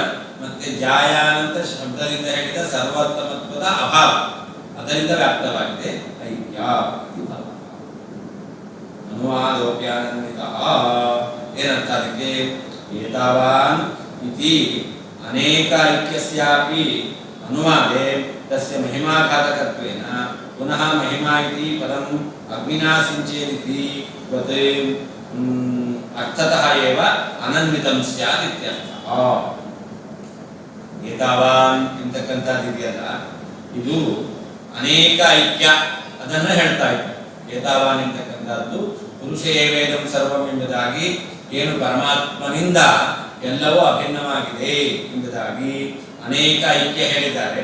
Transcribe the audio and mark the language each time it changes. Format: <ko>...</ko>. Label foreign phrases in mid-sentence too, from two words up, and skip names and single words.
<kn>ಮತ್ತೆ ಧ್ಯಾಯಾನಂತ ಶಬ್ದದಿಂದ ಹೇಳಿದ ಸರ್ವೋತ್ತಮತ್ವದ ಅಭಾವ, ಅದರಿಂದ ವ್ಯಾಪ್ತವಾಗಿದೆ ಐಕ್ಯ. ಅನುವಾದೋಪ್ಯಾನ್ವಿತ ಏನರ್ಥ ಅದಕ್ಕೆ?</kn> <sa>ಏತಾವಾನ್ ಇತಿ ಅನೇಕ ಐಕ್ಯಸ್ಯಾಪಿ ಅನುವಾದೆ ತಸ್ಯ ಮಹಿಮಾಘಾತಕತ್ವೇನ ಪುನಃ ಮಹಿಮಾ ಇತಿ ಪದಂ ಅಗ್ನಿನಾ ಸಿಂಚೇದಿತಿ ವತ್ ಅರ್ಥತಃ ಏವ ಅನನ್ವಿತಂ ಸ್ಯಾತ್ ಇತ್ಯರ್ಥಃ.</sa> <kn>ಏತಾವಾನ್ ಎಂತಕ್ಕಂಥದ್ದಿದೆಯಲ್ಲ ಇದು ಅನೇಕ ಐಕ್ಯ ಅದನ್ನು ಹೇಳ್ತಾ ಇದ್ದಾರೆ. ಏತಾವಾನ್ ಎಂತಕ್ಕಂಥದ್ದು</kn> <sa>ಪುರುಷ ಏವೇದಂ ಸರ್ವಂ</sa> <kn>ಎಂಬುದಾಗಿ ಏನು ಪರಮಾತ್ಮನಿಂದ ಎಲ್ಲವೂ ಅಭಿನ್ನವಾಗಿದೆ ಎಂಬುದಾಗಿ ಅನೇಕ ಐಕ್ಯ ಹೇಳಿದ್ದಾರೆ.</kn>